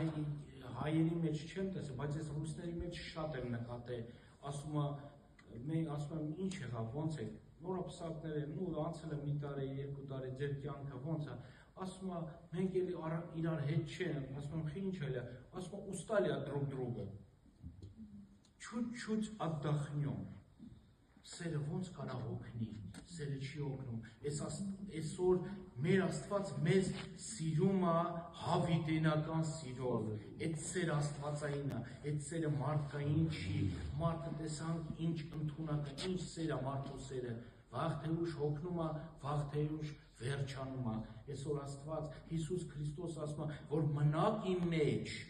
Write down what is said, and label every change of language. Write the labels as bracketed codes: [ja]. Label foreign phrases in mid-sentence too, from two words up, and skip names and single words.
[hy] հայերի մեջ չեմ տեսել, բայց ես ռուսների մեջ շատ եմ նկատել, ասում եմ ինչ եղավ, ոնց է, նորապսակներ են, անցել է մի տարի, երկու տարի, ձեր կյանքը ոնց է, ասում է, մենք էլի իրար հետ չեն, ասում եմ, ինչ էլ է, ասում է, [ru] устали от друг друга, чуть-чуть отдохнем, [hy] սերը ոնց կարա հոգնի, սերը չի հոգնում, այսօր մեր Աստված մեզ սիրում է հավիտենական սիրով, այդ սեր աստվածային է, այդ սերը մարդկային չի, մարդը տեսանք ինչ ընդունակ է, ինչ սեր է մարդու սերը, վաղ թե ուշ հոգնում է, վաղ թե ուշ վերջանում է, այսօր Աստված, Հիսուս Քրիստոս ասում է, որ մնաք իմ մեջ,